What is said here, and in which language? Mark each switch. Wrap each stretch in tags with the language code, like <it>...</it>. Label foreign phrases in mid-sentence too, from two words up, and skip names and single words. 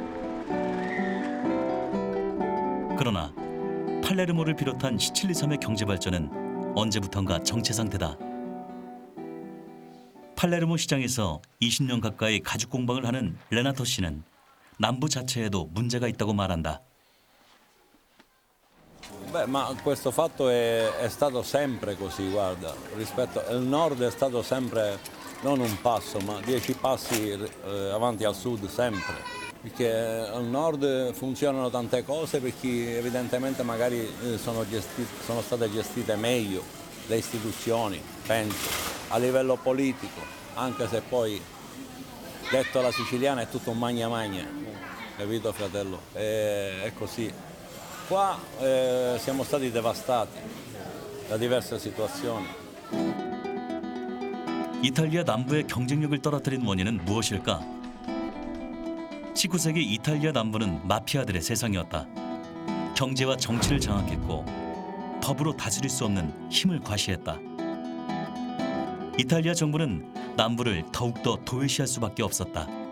<ko>그러나 팔레르모를 비롯한 시칠리 섬의 경제 발전은 언제부턴가 정체 상태다. 팔레르모 시장에서 20년 가까이 가죽 공방을 하는 레나토 씨는 남부 자체에도 문제가 있다고 말한다.</ko> <it>Beh, ma questo fatto è stato sempre così, guarda, rispetto al nord è stato sempre non un passo, ma 10 passi avanti al sud sempre, perché al nord funzionano tante cose perché evidentemente magari sono state gestite meglio le istituzioni, penso, a livello politico, anche se poi detto alla siciliana è tutto un magna magna, capito fratello? È così. Qua siamo stati devastati da diverse situazioni.</it> <ko>이탈리아 남부의 경쟁력을 떨어뜨린 원인은 무엇일까? 19세기 이탈리아 남부는 마피아들의 세상이었다. 경제와 정치를 장악했고 법으로 다스릴 수 없는 힘을 과시했다. 이탈리아 정부는 남부를 더욱더 도외시할 수밖에 없었다.</ko>